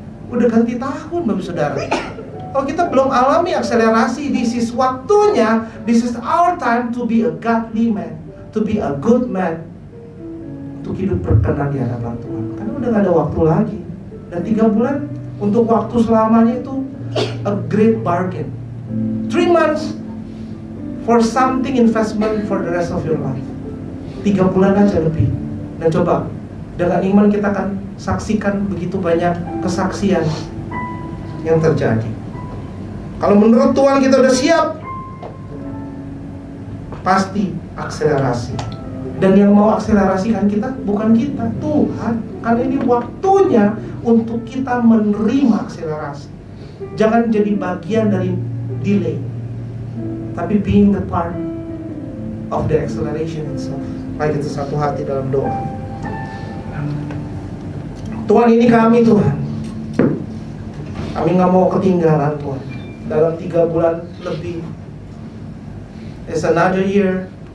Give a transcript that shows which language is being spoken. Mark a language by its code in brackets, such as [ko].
[id] Udah ganti tahun Bapak Saudara. Kalau kita belum alami akselerasi, [en] this is waktunya, this is our time to be a godly man, to be a good man, [id] untuk hidup berkenan di hadapan Tuhan. Karena udah gak ada waktu lagi. Dan 3 bulan untuk waktu selamanya itu [en] a great bargain. 3 months for something investment for the rest of your life. [id] 3 bulan aja lebih. Dan coba, dengan iman kita akan saksikan begitu banyak kesaksian yang terjadi. Kalau menurut Tuhan kita udah siap, pasti akselerasi. Dan yang mau akselerasikan kita bukan kita, Tuhan. Karena ini waktunya untuk kita menerima akselerasi. Jangan jadi bagian dari delay, tapi [en] being the part of the acceleration itself. [id] Mari kita satu hati dalam doa. Tuhan, ini kami Tuhan. Kami gak mau ketinggalan Tuhan. Dalam 3 bulan lebih, [en] it's another year.